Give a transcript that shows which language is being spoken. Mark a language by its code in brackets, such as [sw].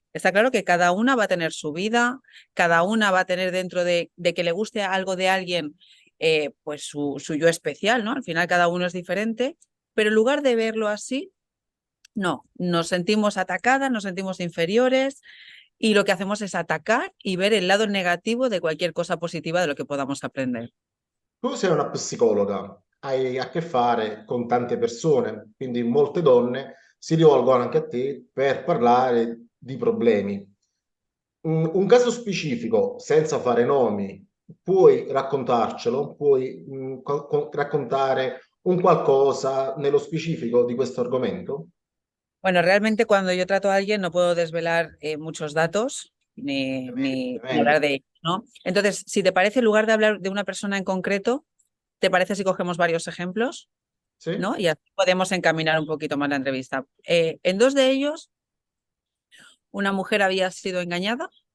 [es] Está claro que cada una va a tener su vida, cada una va a tener dentro de que le guste algo de alguien, pues su yo especial, ¿no? Al final cada uno es diferente, pero en lugar de verlo así, no, nos sentimos atacadas, nos sentimos inferiores y lo que hacemos es atacar y ver el lado negativo de cualquier cosa positiva de lo que podamos aprender. [it] Tu sei una psicologa, hai a che fare con tante persone, quindi molte donne si rivolgono anche a te per parlare di problemi. Un caso specifico, senza fare nomi, puoi raccontarcelo, puoi raccontare un qualcosa nello specifico di questo argomento? [es] Bueno, realmente cuando yo trato a alguien no puedo desvelar muchos datos [it] Ovviamente, [es] ni [it] ovviamente. [es] hablar de ellos, ¿no? Entonces, si te parece, en lugar de hablar de una persona en concreto, ¿te parece si cogemos varios ejemplos? [it] Sì? [es] ¿No? Y así podemos encaminar un poquito más la entrevista. En dos de ellos, una mujer había sido engañada,